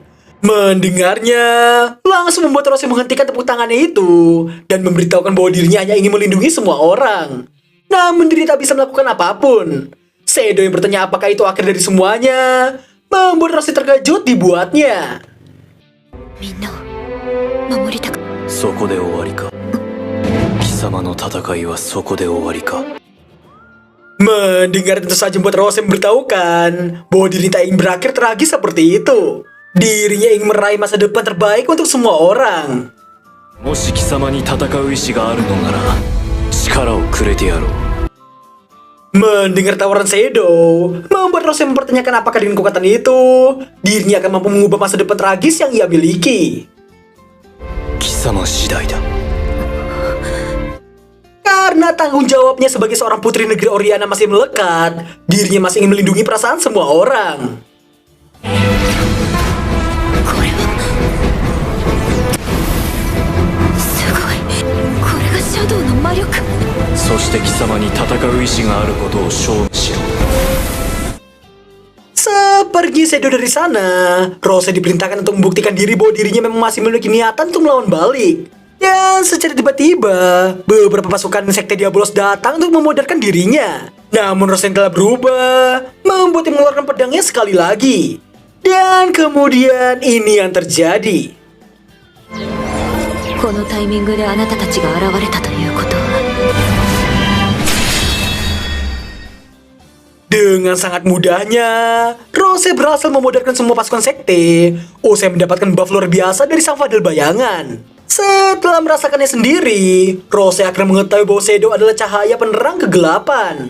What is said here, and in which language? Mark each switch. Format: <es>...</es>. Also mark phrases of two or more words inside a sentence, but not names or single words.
<id>Mendengarnya, langsung membuat Rose menghentikan tepuk tangannya itu dan memberitahukan bahwa dirinya hanya ingin melindungi semua orang. Namun diri tak bisa melakukan apapun. Shadow yang bertanya apakah itu akhir dari semuanya, membuat Rose terkejut dibuatnya.</id> <ja>みんなを守りたく。そこで終わりか。貴様の戦いはそこで終わりか。</ja> <id>Mendengar tentu saja membuat Rose memberitahukan bahwa diri tak ingin berakhir tragis seperti itu. Dirinya ingin meraih masa depan terbaik untuk semua orang.</id> <ja>もし貴様に戦う意志があるのなら力をくれてやろう。</ja> <id>Mendengar tawaran Sedo, membuat Rose mempertanyakan apakah dengan kekuatan itu, dirinya akan mampu mengubah masa depan tragis yang ia miliki.</id> <ja>貴様次第だ。</ja> <id>Karena tanggung jawabnya sebagai seorang putri negeri Oriana masih melekat, dirinya masih ingin melindungi perasaan semua orang.</id> <ja>これはすごい。これがシャドウの魔力。そして貴様に戦う意志があることを証明しろ。</ja> <id>Seperti Sedo dari sana, Rose diperintahkan untuk membuktikan diri bahwa dirinya memang masih memiliki niatan untuk melawan balik. Dan secara tiba-tiba, beberapa pasukan sekte Diabolos datang untuk memodarkan dirinya. Namun Rose yang telah berubah, membuat dia mengeluarkan pedangnya sekali lagi. Dan kemudian ini yang terjadi.</id> <ja>このタイミングであなたたちが現れたということは</ja> <id>Dengan sangat mudahnya, Rose berhasil memodarkan semua pasukan sekte. Usai mendapatkan buff luar biasa dari sang Fadil Bayangan. Setelah merasakannya sendiri, Rose akhirnya mengetahui bahwa Shadow adalah cahaya penerang kegelapan.</id>